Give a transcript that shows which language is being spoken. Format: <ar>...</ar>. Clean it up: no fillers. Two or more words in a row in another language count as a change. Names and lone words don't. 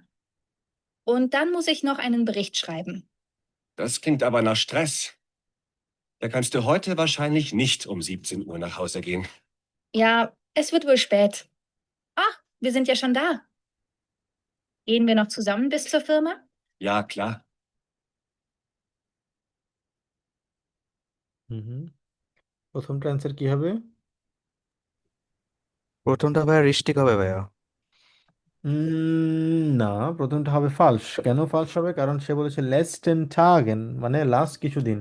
<de>Und dann muss ich noch einen Bericht schreiben. Das klingt aber nach Stress. Da kannst du heute wahrscheinlich nicht um 17 Uhr nach Hause gehen. Ja, es wird wohl spät. Ach, wir sind ja schon da. Gehen wir noch zusammen bis zur Firma? Ja, klar.</de> <bn>হুম। প্রথমটা অ্যান্সার কি হবে? প্রথমটা ভাইয়া রিস্টিক হবে ভাইয়া। না, প্রথমটা হবে ফালস। কেন ফালস হবে? কারণ সে বলেছে</bn> <de>letzten Tagen,</de> <bn>মানে লাস্ট কিছুদিন।</bn>